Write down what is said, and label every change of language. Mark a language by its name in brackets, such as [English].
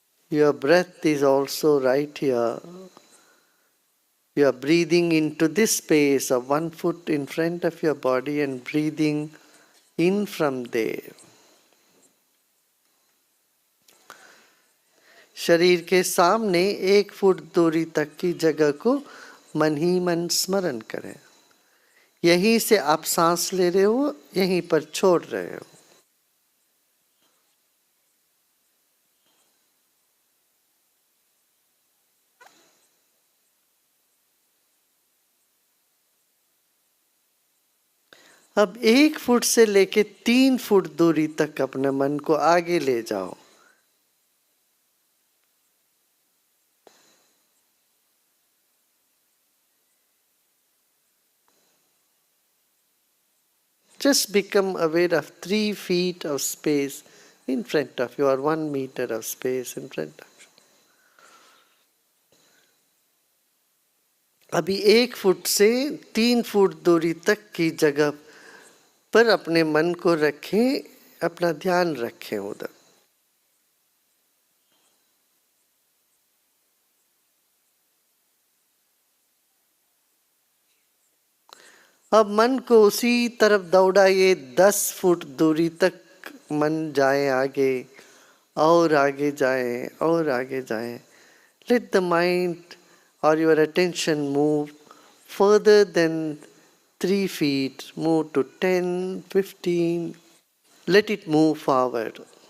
[English] Your breath is also right here. You are breathing into this space of 1 foot in front of your body and breathing in from there. [Hindi] शरीर के सामने 1 foot दूरी तक की जगह को मन ही मन स्मरण करें. यहीं से आप सांस ले रहे हो, यहीं पर छोड़ रहे हो. अब 1 फुट से लेके 3 फुट दूरी तक अपने मन को आगे ले जाओ. [English] Just become aware of 3 feet of space in front of you or 1 meter of space in front of you. [Hindi] अभी 1 फुट से 3 फुट दूरी तक की जगह पर अपने मन को रखें, अपना ध्यान रखें उधर. अब मन को उसी तरफ दौड़ाइए. 10 फुट दूरी तक मन जाए आगे और आगे जाए और आगे जाए. [English] Let the mind or your attention move further than 3 feet. Move to 10, 15. Let it move forward.